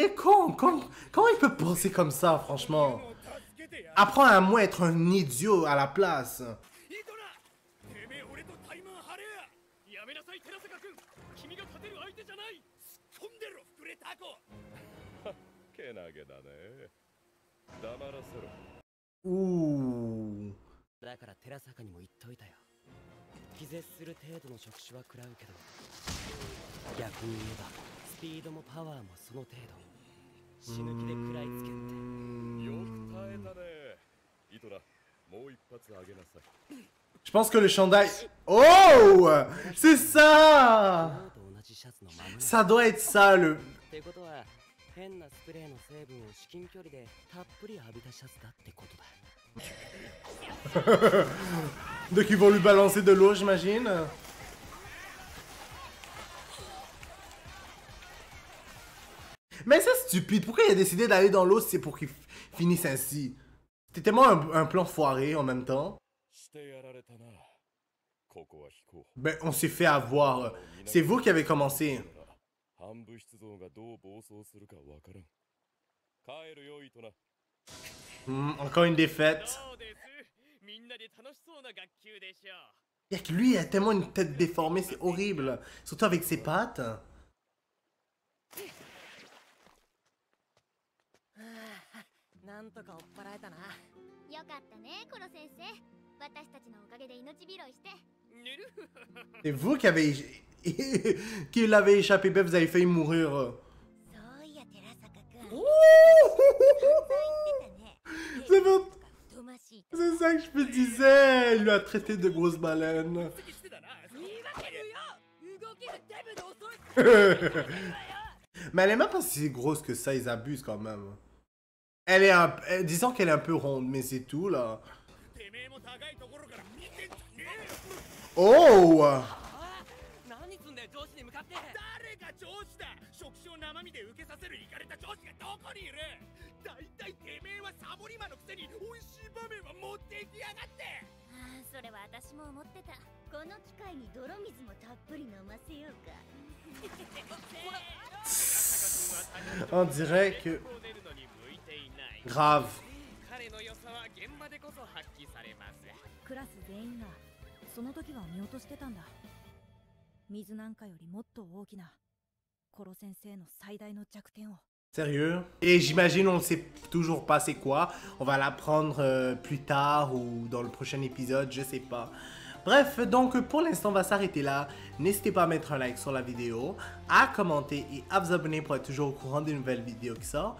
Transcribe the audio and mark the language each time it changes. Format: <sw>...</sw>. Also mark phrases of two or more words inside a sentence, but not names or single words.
<fr>Il est con. Comment il peut penser comme ça, franchement?</fr> <ja>助けてや。</ja> <fr>Apprends à moi être un idiot à la place.</fr> <ja>イトナ、てめえ俺とタイマン張れや。やめなさい寺坂君、君が勝てる相手じゃない。突っ込んでろ膨れタコ。けなげだね。黙らせろ。 Ouh. だから寺坂にも言っといたよ。気絶する程度の触手は食らうけど、逆に言えばスピードもパワーもその程度。死ぬ気で食らいつけって。よく耐えたね。イトラ、もう一発あげなさい。</ja> <fr>Je pense que le chandail... Oh! C'est ça!</fr> <ja>昨日と同じシャツのまま。</ja> <fr>Ça doit être ça, le...</fr> <ja>ってことは変なスプレーの成分を至近距離でたっぷり浴びたシャツだってことだ。</ja> <fr>Donc ils vont lui balancer de l'eau, j'imagine. Mais c'est stupide. Pourquoi il a décidé d'aller dans l'eau si c'est pour qu'il finisse ainsi? C'était tellement un plan foiré en même temps.</fr> <ja>してやられたな。ここは飛行。</ja> <fr>Ben, on s'est fait avoir. C'est vous qui avez commencé.</fr> <ja>半部出動がどう暴走するかわからん。帰るよイトナ。</ja> <fr>Encore une défaite.</fr> <ja>そうです。みんなで楽しそうな学級でしょう。</ja> <fr>Yak, lui, il a tellement une tête déformée, c'est horrible. Surtout avec ses pattes.</fr> <ja>なんとか追っ払えたな。よかったね、コロ先生。私たちのおかげで命拾いして。</ja> <fr>C'est vous qui avez... qui l'avez échappé, ben vous avez failli mourir.</fr> <ja>そういや、寺坂君。</ja> <fr>C'est bon.</fr> <ja>太ましい。</ja> <fr>C'est ça que je me disais. Il lui a traité de grosse baleine.</fr> <ja>してたな。動きがデブで遅い</ja> <fr>Mais elle est même pas si grosse que ça, ils abusent quand même. Elle est disons qu'elle est un peu ronde, mais c'est tout là. Oh!</fr> <ja>何すんだよ上司に向かって。誰が上司だ。触手を生身で受けさせるイカれた上司がどこにいる。だいたいてめえはサボり魔のくせに美味しい場面は持ってきやがって。ああ、それは私も思ってた。この機会に泥水もたっぷり飲ませようか。</ja> <fr>On dirait que... Grave.</fr> <ja>彼の良さは現場でこそ発揮されます。クラス全員がその時は見落としてたんだ。水なんかよりもっと大きなコロ先生の最大の弱点を。</ja> <fr>Sérieux? Et j'imagine on ne sait toujours pas c'est quoi. On va l'apprendre plus tard ou dans le prochain épisode, je sais pas. Bref, donc pour l'instant on va s'arrêter là. N'hésitez pas à mettre un like sur la vidéo, à commenter et à vous abonner pour être toujours au courant des nouvelles vidéos qui sortent.</fr>